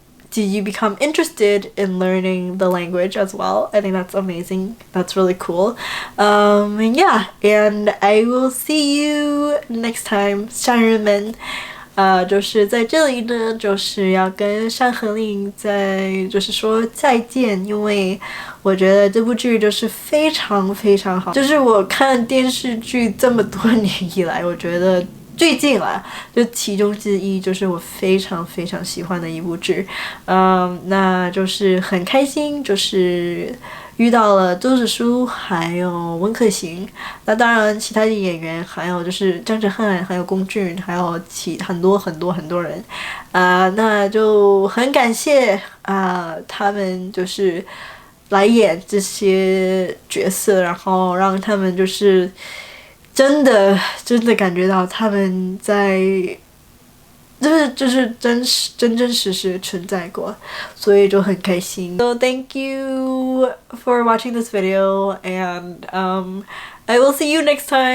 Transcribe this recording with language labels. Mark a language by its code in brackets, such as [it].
[en] Did you become interested in learning the language as well? I think that's amazing. That's really cool. And yeah, and I will see you next time. [zh] 商人们就是在这里呢，就是要跟山河令就是说再见，因为我觉得这部剧就是非常非常好，就是我看电视剧这么多年以来，我觉得最近啦，就其中之一就是我非常非常喜欢的一部剧，那就是很开心，就是遇到了周芷舒还有温客行，那当然其他的演员还有就是张哲瀚，还有龚俊，还有很多人，那就很感谢他们就是来演这些角色，然后让他们就是真的感觉到他们在就是真实存在过，所以就很开心。 [en] So thank you for watching this video and I will see you next time.